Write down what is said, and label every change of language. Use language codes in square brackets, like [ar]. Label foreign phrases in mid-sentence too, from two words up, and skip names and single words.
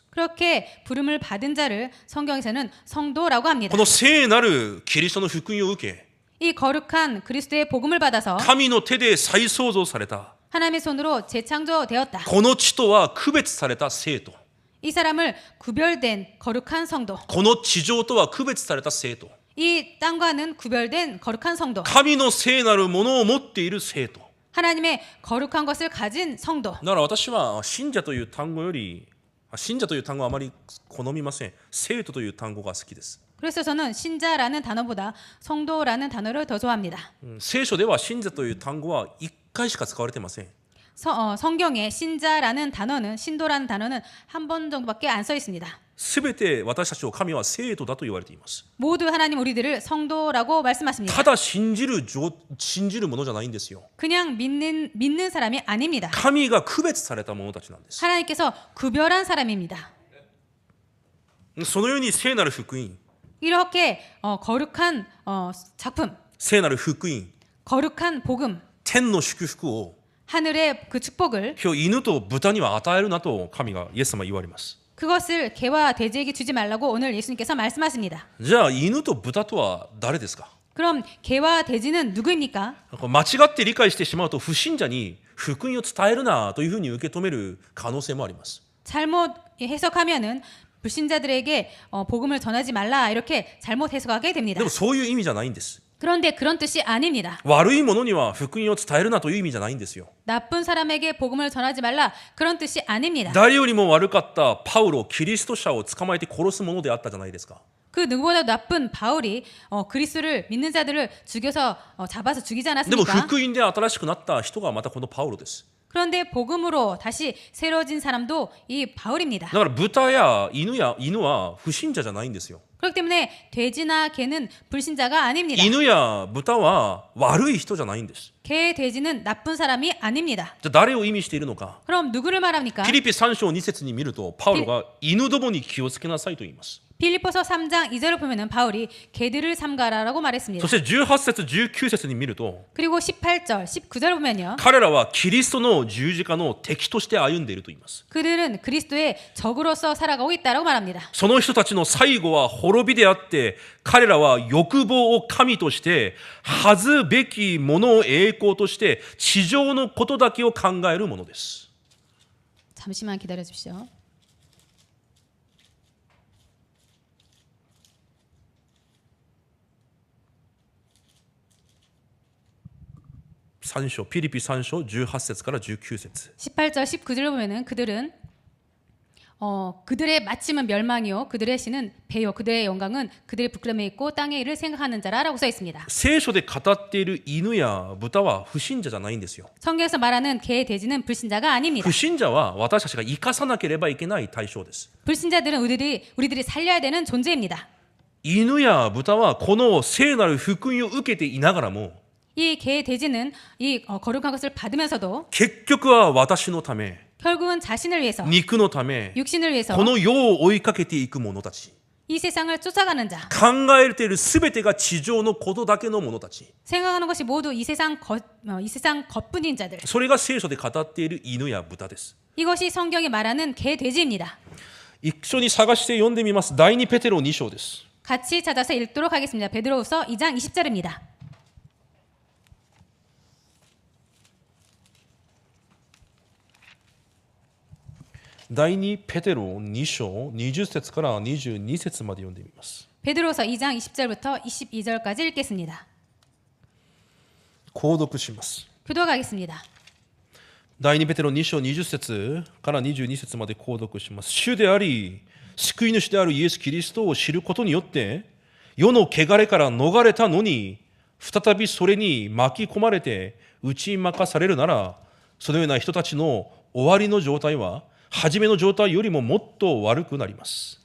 [ko] 그렇게 부름을 받은 자를 성경에서는 성도라고 합니다. [ja] この聖なるキリストの福音を受け [ko] 이 거룩한 그리스도의 복음을 받아서 [ja] 神の手で再創造された [ko] 하나님의 손으로 재창조되었다. [ja] この地とは区別された聖徒 [ko] 이 사람을 구별된 거룩한 성도. [ja] この地上とは区別された聖徒 [ko] 이 땅과는 구별된 거룩한 성도. [ja] 神の聖なるものを持っている聖徒 [ko] 하나님의 거룩한 것을 가진 성도. [ja] だから私は信者という単語より信者という単語はあまり好みません。聖徒という単語が好きです。 [ko] 그래서 저는 신자라는 단어보다 성도라는 단어를 더 좋아합니다. [ja] 聖書では信者という単語は1回しか使われていません。 [ko] 성경에 신자라는 단어는 신도라는 단어는 한 번 정도밖에 안 써 있습니다. [ja] すべて私たちを神は聖徒だと言われています。 [ko] 모두 하나님 우리들을 성도라고 말씀하십니다. [ja] ただ信じるものじゃないんですよ。 [ko] 그냥 믿는 사람이 아닙니다. [ja] 神が区別された者たちなんです。 [ko] 하나님께서 구별한 사람입니다. [ja] そのように聖なる福音、 [ko] 이렇게 거룩한 작품, [ja] 聖なる福音、 [ko] 거룩한 복음, [ja] 天の祝福を [ko] 하늘의 그 축복을 [ja] 今日犬と豚には与えるなと神がイエス様は言われます。 [ko] 그것을 개와 돼지에게 주지 말라고 오늘 예수님께서 말씀하십니다. [ja] じゃあ犬と豚とは誰ですか？ [ko] 그럼 개와 돼지는 누구입니까? [ja] 間違って理解してしまうと不信者に福音を伝えるなというふうに受け止める可能性もあります。 [ko] 잘못 해석하면은 불신자들에게 복음을 전하지 말라 이렇게 잘못 해석하게 됩니다. [ja] でもそういう意味じゃないんです。 [ko] 그런데 그런 뜻이 아닙니다. [ja] 悪い者には福音を伝えるなという意味じゃないんですよ。 [ko] 나쁜 사람에게 복음을 전하지 말라 그런 뜻이 아닙니다. [ja] 誰よりも悪かったパウロ、キリスト者を捕まえて殺すものであったじゃないですか。 [ko] 그 누구보다 나쁜 바울이 그리스도를 믿는 자들을 잡아서 죽이지 [ja] でも [ko] 않았습니까? [ja] 福音で新しくなった人がまたこのパウロです。 [ko] 그런데 복음으로 다시 새로워진 사람도 이 바울입니다. [ja] だから豚や犬は不信者じゃないんですよ。 [ko] 그렇기 때문에 돼지나 개는 불신자가 아닙니다. [ja] 犬や豚は悪い人じゃないんです。 [ko] 개, 돼지는 나쁜 사람이 아닙니다. [ja] じゃあ誰を意味しているのか。 [ko] 그럼 누구를 말합니까? [ja] ピリピ3章2節に見るとパウロが犬どもに気をつけなさいと言います。 [ko] 빌립보서 3장 2절을 보면은 바울이 개들을 삼가라라고 말했습니다. [ja] そして18節19節に見ると [ko] 그리고 18절, 19절 보면요. [ja] 彼らはキリストの十字架の敵として歩んでいると言います。 그들은 그리스도의 적으로서 살아가고 있다라고 말합니다. その人たちの最後は滅びであって、彼らは欲望を神として恥ずべきものを栄光として地上のことだけを考えるものです。 [ko] 잠시만 기다려 주십시오. [ja] 3 章、ピリピ3章18節から19節。 [ko] 18절, 19절을 보면은 그들은 그들의 마침은 멸망이요 그들의 신은 배요 그들의 영광은 그들의 부끄러움에 있고 땅의 일을 생각하는 자라라고 써 있습니다. [ja] 聖書で語っている犬や豚は不信者じゃないんですよ。 [ko] 성경에서 말하는 개, 돼지는 불신자가 아닙니다. [ja] 不信者は私たちが生かさなければいけない対象です。 [ko] 불신자들은 우리들이 살려야 되는 존재입니다. [ja] 犬や豚はこの聖なる福音を受けていながらも [ko] 이 개, 돼지는 이 거룩한 것을 받으면서도 [ja] 結局は私のため [ko] 결국은 자신을 위해서 [ja] 肉のため [ko] 육신을 위해서 [ja] この世を追いかけていく者たち [ko] 이 세상을 쫓아가는 자 [ja] 考えている全てが地上のことだけの者たち [ko] 생각하는 것이 모두 이 세상 겉뿐인 자들 [ja] それが聖書で語っている犬や豚です。 이것이 성경이 말하는 개, 돼지입니다. 一緒に探して読んでみます。第2ペテロ2章です。 [ko] 같이 찾아서 읽도록 하겠습니다. 베드로후서 2장 20절입니다. [ja] 第2ペテロ2章20節から22節まで読んでみます。 [ko] 베드로후서 2장 20절부터 22절까지 읽겠습니다. [ja] 購読します。 [ko] 교독하겠습니다. [ja] 第2ペテロ2章20節から22節まで購読します。主であり救い主であるイエス・キリストを知ることによって世の汚れから逃れたのに再びそれに巻き込まれて打ち負かされるなら、そのような人たちの終わりの状態は初めの状態よりももっと悪くなります。